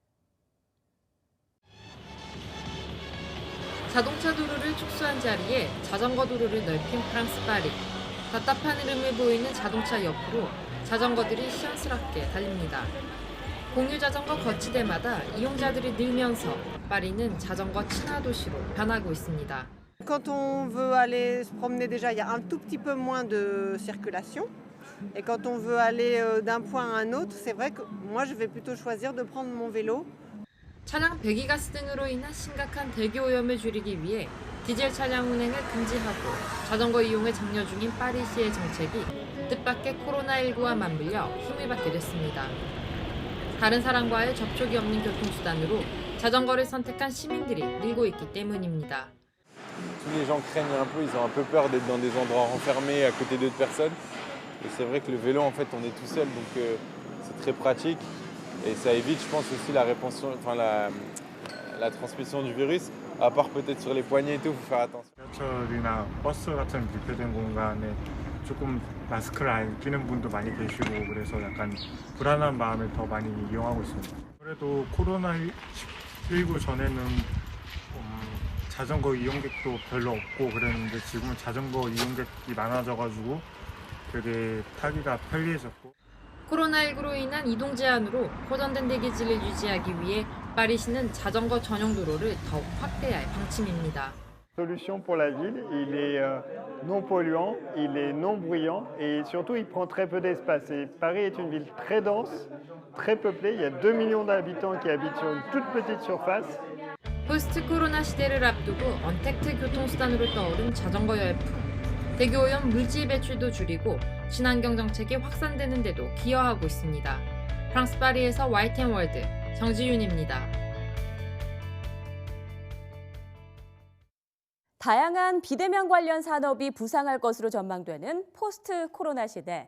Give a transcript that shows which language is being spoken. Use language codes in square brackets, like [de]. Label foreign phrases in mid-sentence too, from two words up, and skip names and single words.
[ko] 자동차 도로를 축소한 자리에 자전거 도로를 넓힌 프랑스 파리. 답답한 흐름을 보이는 자동차 옆으로 자전거들이 시원스럽게 달립니다. 공유 자전거 거치대마다 이용자들이 늘면서 파리는 자전거 친화 도시로 변하고 있습니다. [fr] Quand on veut aller se promener déjà, il y a un tout petit peu moins de circulation. Et quand on veut aller d'un point à un autre, c'est vrai que moi je vais plutôt choisir de prendre mon vélo. [ko] 차량 배기가스 등으로 인한 심각한 대기 오염을 줄이기 위해 디젤 차량 운행을 금지하고 자전거 이용을 장려 중인 파리시의 정책이 뜻밖의 코로나19와 맞물려 힘을 받게 됐습니다. 다른 사람과의 접촉이 없는 교통수단으로 자전거를 선택한 시민들이 늘고 있기 때문입니다. [fr] Tous les gens craignent un peu, ils ont un peu peur d'être dans des endroits renfermés à côté d'autres personnes. Et c'est vrai que le vélo, en fait, on est tout seul, donc c'est très pratique. Et ça évite, je pense, aussi la répansion, enfin la transmission du virus. À part peut-être sur les poignets et tout, il faut faire attention. [ko] 지하철이나 버스 같은 밀폐된 공간에 조금 마스크를 안 끼는 분도 많이 계시고 그래서 약간 불안한 마음에 더 많이 이용하고 있습니다. 그래도 코로나19 전에는 자전거 이용객도 별로 없고 그랬는데 지금은 자전거 이용객이 많아져가지고 되게 타기가 편리해졌고. 코로나19로 인한 이동 제한으로 호전된 대기질을 유지하기 위해 파리시는 자전거 전용 도로를 더욱 확대할 방침입니다. [fr] Solution pour la ville, il est non polluant, il est non bruyant et surtout il prend très peu d'espace. Et Paris est une ville très dense, très peuplée, il y a 2 millions d'habitants qui habitent sur une toute petite surface. [ko] 포스트 코로나 시대를 앞두고 언택트 교통수단으로 떠오른 자전거 열풍. 대기오염 물질 배출도 줄이고 친환경 정책이 확산되는 데도 기여하고 있습니다. 프랑스 파리에서 YTN 월드 정지윤입니다. 다양한 비대면 관련 산업이 부상할 것으로 전망되는 포스트 코로나 시대.